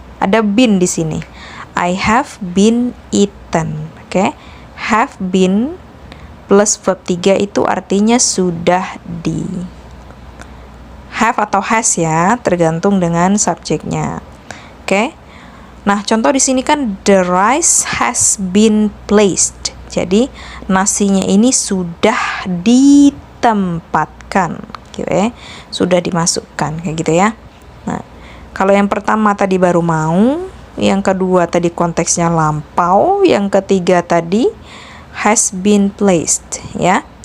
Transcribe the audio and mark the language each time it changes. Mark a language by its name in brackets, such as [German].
[Indonesian] Ada been di sini. [English] I have been eaten. [Indonesian] Oke, have been plus verb 3 itu artinya sudah di. Have atau has ya, tergantung dengan subjeknya. Oke. Nah, contoh di sini kan [English] the rice has been placed. [Indonesian] Jadi nasinya ini sudah ditempatkan, gitu ya. Sudah dimasukkan kayak gitu ya. Nah, kalau yang pertama tadi baru mau, yang kedua tadi konteksnya lampau, yang ketiga tadi [English] has been placed [Indonesian] ya.